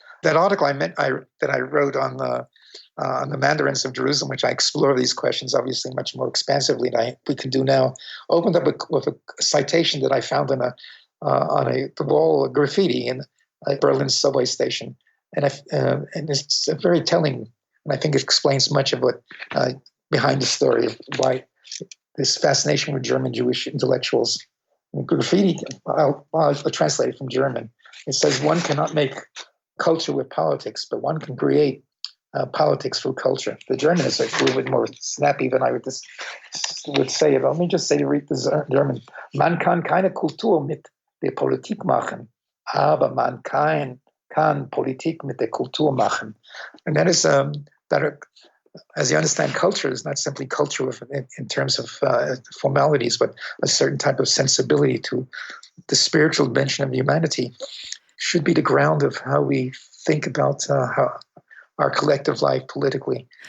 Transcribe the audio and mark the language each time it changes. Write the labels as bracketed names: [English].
[English] That article that I wrote on the Mandarins of Jerusalem, which I explore these questions obviously much more expansively than we can do now, opened up with a citation that I found on the wall graffiti in a Berlin subway station, and it's very telling, and I think it explains much of what behind the story of why this fascination with German Jewish intellectuals. Graffiti, I'll translate it from German. It says, one cannot make culture with politics, but one can create politics through culture. The German is a little bit more snappy than I would say it. Let me just say, read the German. [German] Man kann keine Kultur mit der Politik machen, aber man kann Politik mit der Kultur machen. [English] And that is that. As you understand, culture is not simply culture in terms of formalities, but a certain type of sensibility to the spiritual dimension of humanity should be the ground of how we think about how our collective life politically.